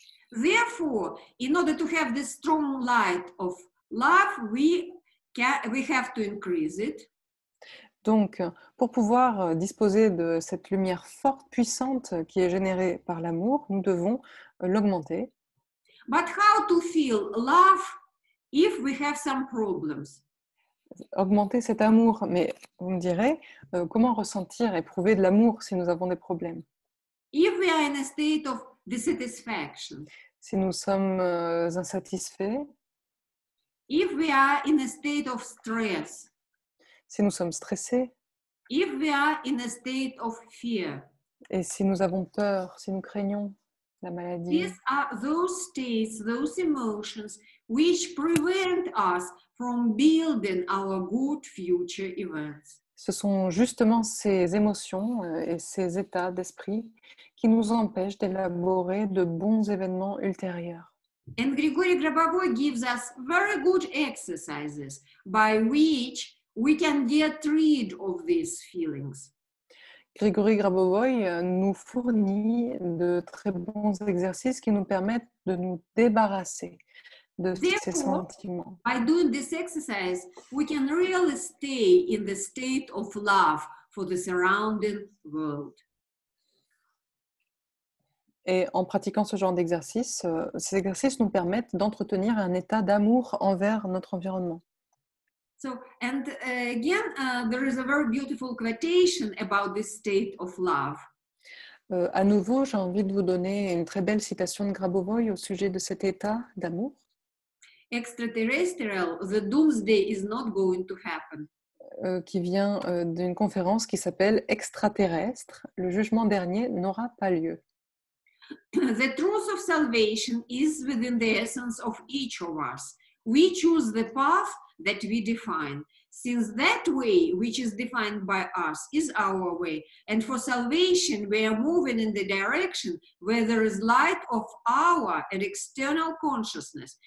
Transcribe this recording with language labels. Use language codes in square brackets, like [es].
[en] Therefore, in order to have this strong light of love, we have to increase it. [fr] Donc, pour pouvoir disposer de cette lumière forte, puissante qui est générée par l'amour, nous devons l'augmenter. [en] But how to feel love if we have some problems? [fr] Augmenter cet amour, mais vous me direz, comment ressentir, éprouver de l'amour si nous avons des problèmes? [en] If we are in a state of dissatisfaction, [fr] Si nous sommes insatisfaits, [en] If we are in a state of stress, [fr] Si nous sommes stressés [en] if we are in a state of fear, [fr] et si nous avons peur, si nous craignons la maladie, [en] these are those states, those emotions which prevent us from building our good future events. [fr] ce sont justement ces émotions et ces états d'esprit qui nous empêchent d'élaborer de bons événements ultérieurs. [en] And Grigory Grabovoy gives us very good exercises by which we can get rid of these feelings. [fr] Grigory Grabovoy nous fournit de très bons exercices qui nous permettent de nous débarrasser de ces sentiments. [en] by doing this exercise, we can really stay in the state of love for the surrounding world. [fr] Et en pratiquant ce genre d'exercice, ces exercices nous permettent d'entretenir un état d'amour envers notre environnement. [en] So, and again, there is a very beautiful quotation about this state of love. [fr] À nouveau, j'ai envie de vous donner une très belle citation de Grabovoy au sujet de cet état d'amour. [en] Extraterrestrial, the doomsday is not going to happen. [fr] Qui vient d'une conférence qui s'appelle Extraterrestre. Le jugement dernier n'aura pas lieu. [en] The truth of salvation is within the essence of each of us. We choose the path that we define, since that way, which is defined by us, is our way. And for salvation, we are moving in the direction where there is light of our and external consciousness.